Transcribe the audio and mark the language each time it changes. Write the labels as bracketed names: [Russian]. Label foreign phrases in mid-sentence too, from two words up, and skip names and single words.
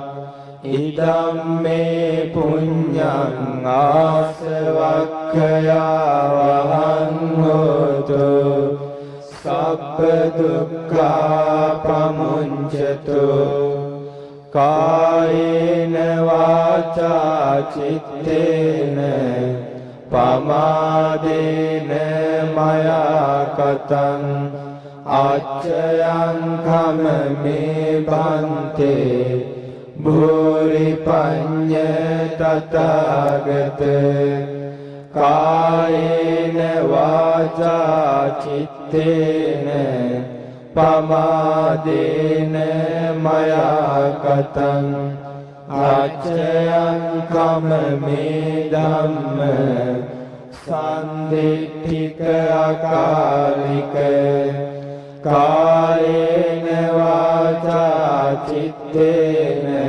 [Pali] ඉදම්මේ පුඤ්ඤං ආසවක්ඛයා වහං හෝතු සබ්බ දුක්ඛා පමුඤ්චතු කායේන වාචා චිත්තේන පමාදේන මයා කතං අච්චයං කමමේ බන්තේ භූරි පඤ්ඤ තථාගත කායේන වාචා චිත්තේන පමාදේන මයා කතං අච්චයං කමමේ ධම්ම සම්දිට්ඨික අකාලික කායේන වාචා චිත්තේන